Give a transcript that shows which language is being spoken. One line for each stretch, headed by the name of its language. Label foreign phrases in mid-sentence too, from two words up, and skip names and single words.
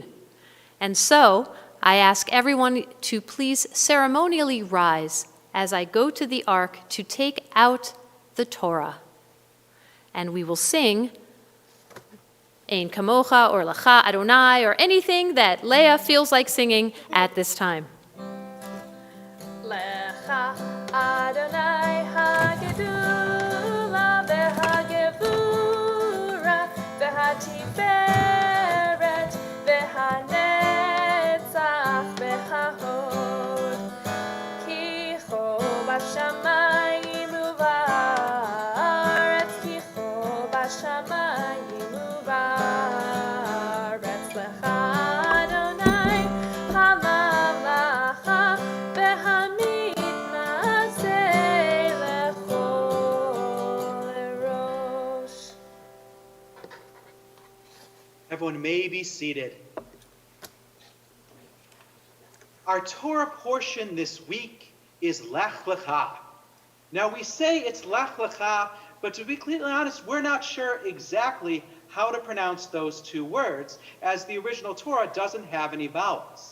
English: And so I ask everyone to please ceremonially rise as I go to the ark to take out the Torah. And we will sing Ein Kamocha or Lecha Adonai or anything that Leah feels like singing at this time.
Hebrew: לך אדוני הגדולה והגבורה והתפארת והנצח וההוד כי כל בשמים ובארץ כי כל בשמים ובארץ לך אדוני הממלכה והמתנשא לכל ראש.
English: Everyone may be seated. Our Torah portion this week is Lech Lecha. Now we say it's Lech Lecha, but to be completely honest, we're not sure exactly how to pronounce those two words, as the original Torah doesn't have any vowels.